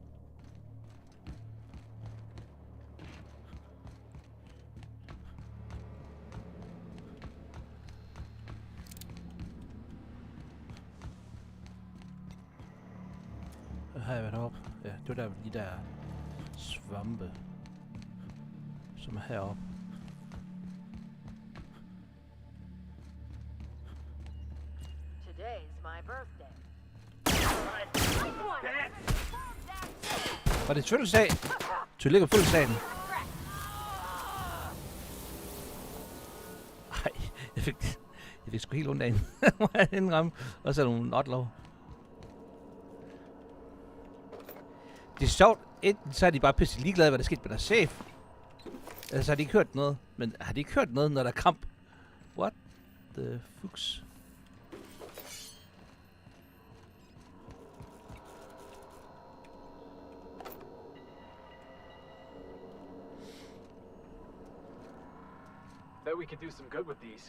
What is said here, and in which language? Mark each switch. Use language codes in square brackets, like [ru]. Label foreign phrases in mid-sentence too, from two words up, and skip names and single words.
[da] Har jeg været heroppe? Ja, det var der de der svampe, som er heroppe. [en] Today's my birthday. [da] Var det fødselsdag? Tillykke på fødselsdagen. Ej, jeg fik sgu helt ondt af hende. Og så er nogle notlov. Det er sjovt. Enten så er de bare pisse ligeglade, hvad der skete med deres chef. Eller så har de ikke hørt noget. Men har de ikke hørt noget, når der er kamp? [en] What the fucks? Bet we could do some good with these.